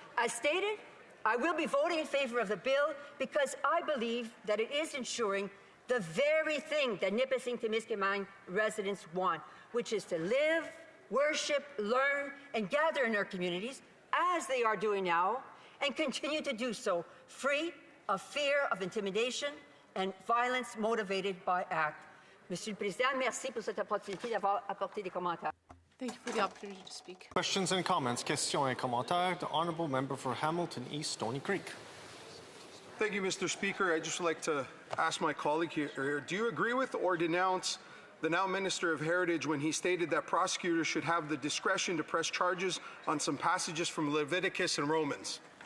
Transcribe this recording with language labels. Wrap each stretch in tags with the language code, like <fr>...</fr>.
<en>As stated, I will be voting in favor of the bill because I believe that it is ensuring the very thing that Nipissing, Timiskaming residents want, which is to live, worship, learn, and gather in our communities, as they are doing now, and continue to do so, free of fear of intimidation and violence motivated by act.</en> <fr>Monsieur le Président, merci pour cette opportunité d'avoir apporté des commentaires.</fr> <en>Thank you for the opportunity to speak. Questions and comments.</en> <fr>Questions et commentaires.</fr> <en>The Honourable Member for Hamilton East, Stony Creek. Thank you, Mr. Speaker. I'd just like to ask my colleague here, do you agree with or denounce the now Minister of Heritage when he stated that prosecutors should have the discretion to press charges on some passages from Leviticus and Romans?</en>